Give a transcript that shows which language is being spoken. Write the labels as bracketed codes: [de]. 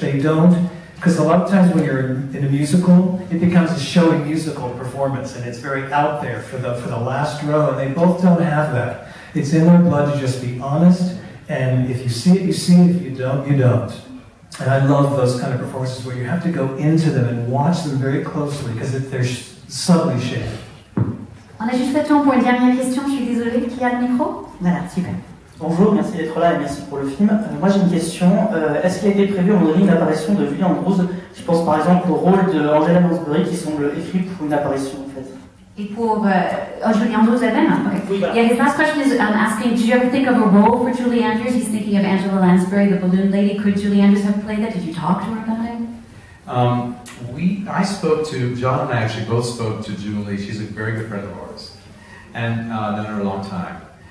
[en] They don't, because a lot of times when you're in a musical, it becomes a showy musical performance, and it's very out there for the last row, and they both don't have that. It's in their blood to just be honest, and if you see it, you see it. If you don't, you don't. And I love those kind of performances where you have to go into them and watch them very closely because they're subtly shaded. [fr] On a juste le temps pour une dernière question, je suis désolée. Qui a le micro? Voilà, super. Bonjour, merci d'être là et merci pour le film. Moi j'ai une question. Est-ce qu'il a été prévu en une apparition de Julie Andrews? Je pense par exemple au rôle de Angela Lansbury qui semble écrit pour une apparition en fait. Et pour Julie Andrews elle-même? [en] Okay. [fr] Oui, voilà. [en] Yeah, his last question is asking, did you ever think of a role for Julie Andrews? He's thinking of Angela Lansbury, the balloon lady. Could Julie Andrews have played that? Did you talk to her about it? I spoke to, John and I actually both spoke to Julie. She's a very good friend of ours, and known her a long time.